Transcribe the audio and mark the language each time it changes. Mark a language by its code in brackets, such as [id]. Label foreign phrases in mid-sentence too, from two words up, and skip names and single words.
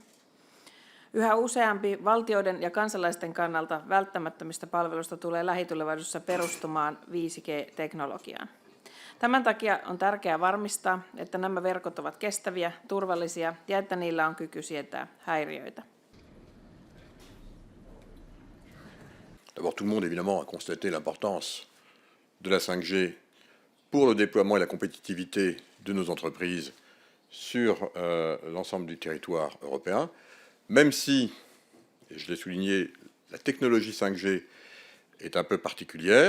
[fi] Yhä useampi valtioiden ja kansalaisten kannalta välttämättömistä palveluista tulee lähitulevaisuudessa perustumaan 5G-teknologiaan. Tämän takia on tärkeää varmistaa, että nämä verkot ovat kestäviä, turvallisia ja että niillä on kyky sietää häiriöitä. [fr] D'abord, tout le monde, évidemment, a constaté l'importance de la 5G pour le déploiement et la compétitivité de nos entreprises sur l'ensemble du territoire européen, même si, et je l'ai souligné, la technologie 5G est un peu particulière.